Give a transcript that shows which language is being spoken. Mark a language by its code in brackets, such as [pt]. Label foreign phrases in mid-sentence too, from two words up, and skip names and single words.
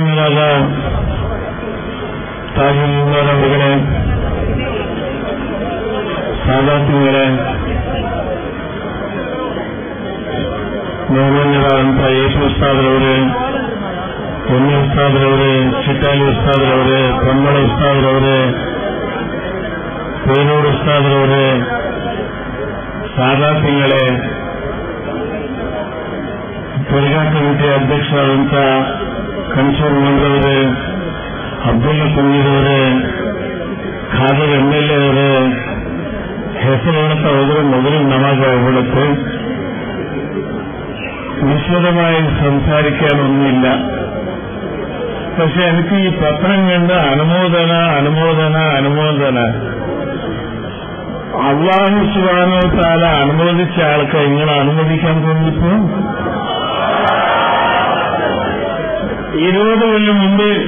[ml] ഉസ്താദ താജുദ്ദീൻ സാദാത്തുകളെ [kn] ಗೌರವನೀಯರಾದಂಥ ಯೇಸು ಉಸ್ತಾದ್ರವರೇ, ಹೊನ್ನಿ ಉಸ್ತಾದ್ರವರೇ, ಚಿಟ್ಟಾಲಿ ಉಸ್ತಾದ್ರವರೇ, ಪೊನ್ಮಳ ಉಸ್ತಾದ್ರವರೇ, ಪೇರೂರು ಉಸ್ತಾದ್ರವರೇ, ಸಾದಾತಿಗಳೇ, ದರ್ಗಾ ಕಮಿಟಿ ಅಧ್ಯಕ್ಷರಾದಂಥ ಕನ್ಸೂರ್ ಮಂದ್ರವರೇ, ಅಬ್ದುಲ್ಲಾ ಕುಂದೀರವರೇ, ಖಾದರ್ MLA ಅವರೇ, ಹೆಸರು ಹೇಳ್ತಾ ಹೋದ್ರೆ ಮೊದಲು ನಮಾಜ್ ಆಗ್ಬಿಡುತ್ತೆ. [ml] വിശദമായി സംസാരിക്കാനൊന്നുമില്ല. പക്ഷെ എനിക്ക് ഈ പത്രം കണ്ട് അനുമോദന [ar] الله سبحانه وتعالى [ml] അനുമോദിച്ച ആൾക്ക് ഇങ്ങനെ അനുമോദിക്കാൻ തോന്നിപ്പോ 20 കൊല്ലം മുമ്പ്